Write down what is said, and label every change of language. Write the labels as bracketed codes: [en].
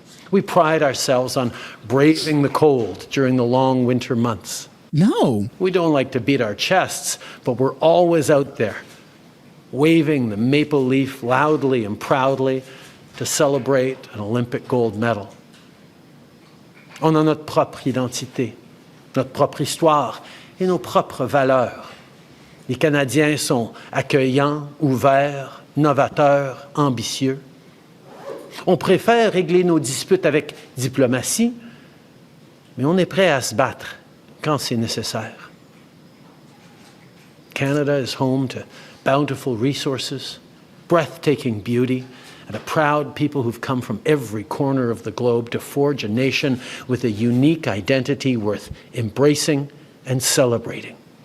[en] We pride ourselves on braving the cold during the long winter months. No. We don't like to beat our chests, but we're always out there, waving the maple leaf loudly and proudly to celebrate an Olympic gold medal. [fr] On a notre propre identité, notre propre histoire et nos propres valeurs. Les Canadiens sont accueillants, ouverts, novateurs, ambitieux. On préfère régler nos disputes avec diplomatie, mais on est prêt à se battre quand c'est nécessaire. [en] Canada is home to bountiful resources, breathtaking beauty, and a proud people who've come from every corner of the globe to forge a nation with a unique identity worth embracing and celebrating.